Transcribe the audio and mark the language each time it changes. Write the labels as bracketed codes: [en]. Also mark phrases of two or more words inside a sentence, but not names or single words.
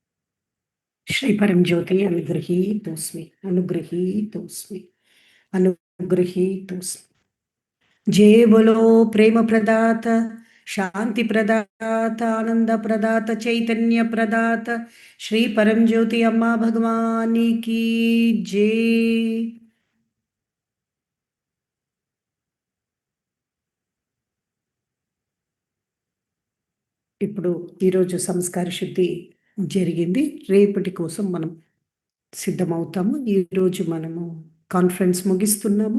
[hi] परम ज्योति [sa] अनुग्रहीतोस्मि अनुग्रहीतोस्मि गृहीतु [hi] जय बोलो प्रेम प्रदात शांति प्रदात आनंद प्रदात चैतन्य प्रदात श्री परम ज्योति अम्मा भगवानी की जय। [te] ఇప్పుడు ఈరోజు సంస్కార శుద్ధి జరిగింది. రేపటి కోసం మనం సిద్ధమవుతాము. ఈరోజు మనము కాన్ఫరెన్స్ ముగిస్తున్నాము.